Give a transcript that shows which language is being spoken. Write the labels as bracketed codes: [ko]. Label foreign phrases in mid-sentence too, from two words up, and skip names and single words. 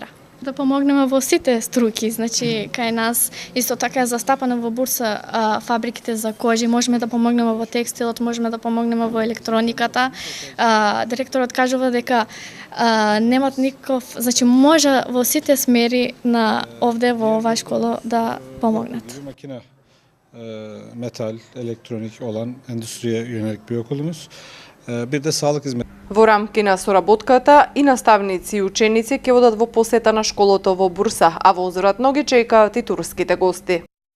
[mk] Да помогнеме во сите струки, значи кај нас исто така е застапено во Бурса фабриките за кожи, можеме да помогнеме во текстилот, можеме да помогнеме во електрониката. Директорот кажува дека немат никаков, значи може во сите смери на овде во оваа школа да помогнат. [tr] Makine, metal, elektronik olan endüstriye yönelik bir okulumuz. Bir de sağlık hizmeti. [mk] Во рамки на соработката и наставници и ученици ќе одат во посета на школото во Бурса, а во узвратно ги чекаат и турските гости.